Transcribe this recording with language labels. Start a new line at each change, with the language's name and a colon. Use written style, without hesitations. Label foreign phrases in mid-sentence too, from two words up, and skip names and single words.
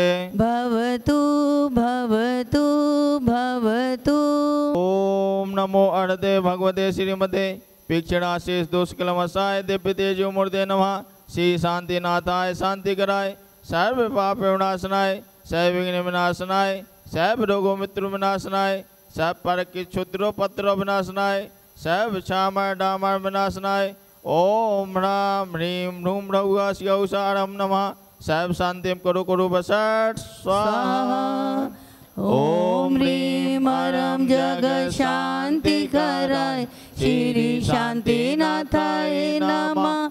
Sanskrit: भवतु भवतु भवतु। ओम नमो अर्धे भगवते श्रीमते पीक्षणाशेष दुष्कलमसाय दिव्य तेजो मूर्ते नमः। श्री शांतिनाथाय शांति कराय सर्व पाप विनाशनाय सर्व विघ्न विनाशनाय सर्व रोगो मृत्यु विनाशनाय सब पर की क्षुद्रो पत्रो विनाशनाय सब श्यामर डामर विनाशनाय। ओम ह्रां ह्रीं ह्रूं ह्रौं शिवसारं नमः। सर्व शांति करो करो बसट स्वाहा। ओम ह्रीं हरं जग शांति कराय श्री शांतिनाथाय नमः।